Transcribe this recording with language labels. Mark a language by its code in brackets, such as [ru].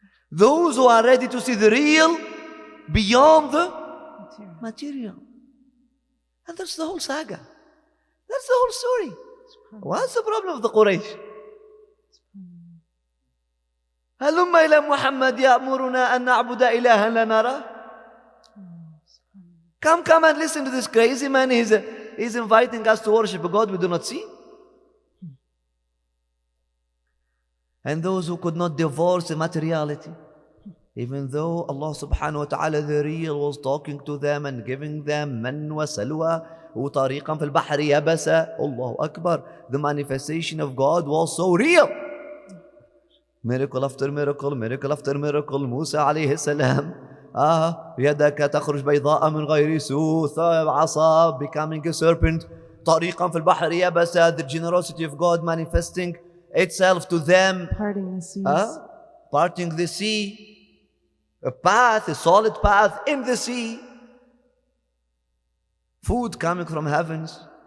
[en] Those who are ready to see the real beyond the material. And that's the whole saga. That's the whole story. What's the problem of the Quraysh? [ar] هلم إلى محمد يأمرنا أن نعبد إلها لا نراه. [en] Come and listen to this crazy man. He's inviting us to worship a God we do not see. And those who could not divorce the materiality, even though Allah subhanahu wa ta'ala the real was talking to them and giving them man wa salwa [ar] وطريقا في البحر يبسا. [en] Allahu Akbar. The manifestation of God was so real. Miracle after miracle, miracle after miracle. Musa alayhi salam, [ar] يدك تخرج بيضاء من غير سوء, عصا [en] becoming a serpent. [ar] طريقا في البحر يبسا, [en] the generosity of God manifesting itself to them. Parting the seas. Parting the sea. A path, a solid path in the sea. Food coming from heavens.